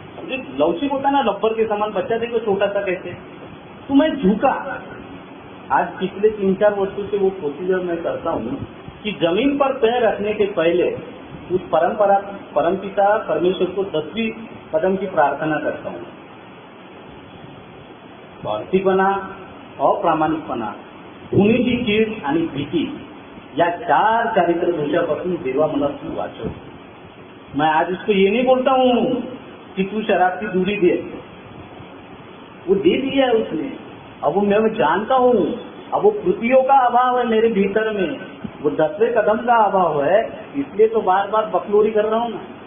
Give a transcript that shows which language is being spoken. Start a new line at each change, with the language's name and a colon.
Hindi: जो लवचिक होता ना रबर के समान, बच्चा देखो छोटा सा कैसे, तो मैं झुका। आज पिछले 3-4 वर्षों से वो प्रोसीजर मैं करता हूँ कि जमीन पर पैर रखने के पहले उस परमपिता परमेश्वर को 10वीं कदम की प्रार्थना करता हूँ।
Marathi: स्वार्थीपणा, अप्रामाणिकपणा, खुनीची कीड आणि भीती या 4 चारित्र दोषापासून देवा मला तू वाचव।
Hindi: मैं आज उसको ये नहीं बोलता हूँ कि तू शराब की दूरी दे, वो दे दिया है उसने। अब वो मैं जानता हूँ, अब वो कृतियों का अभाव है मेरे भीतर में, वो 10वें कदम का अभाव है, इसलिए तो बार बार बकलोरी कर रहा हूँ ना।